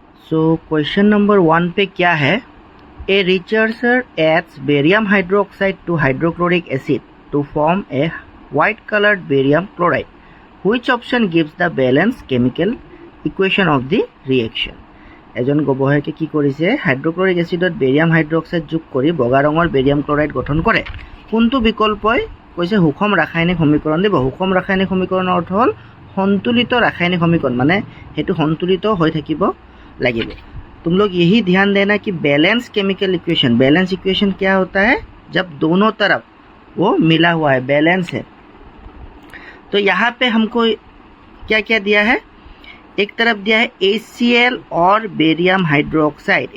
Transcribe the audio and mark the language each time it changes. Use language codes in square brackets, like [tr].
[en] so question number 1 [hi] पे क्या है, [en] A researcher adds barium hydroxide to hydrochloric acid to form a white coloured barium chloride, which option gives the balance chemical equation of the reaction. [as] এজন গৱেষকে কি কৰিছে, hydrochloric এচিডত barium hydroxide যোগ কৰি বগা ৰঙৰ বেৰিয়াম ক্লৰাইড গঠন কৰে। কোনটো বিকল্পই কৈছে সুষম ৰাসায়নিক সমীকৰণ দিব। সুষম ৰাসায়নিক সমীকৰণৰ অৰ্থ হ'ল সন্তুলিত ৰাসায়নিক সমীকৰণ, মানে সেইটো সন্তুলিত হৈ থাকিব লাগিব। [hi] तुम लोग यही ध्यान देना कि balance chemical equation, balance equation क्या होता है, जब दोनों तरफ वो मिला हुआ है, बैलेंस है। तो यहाँ पे हमको क्या क्या दिया है, एक तरफ दिया है HCl और बेरियम हाइड्रोक्साइड।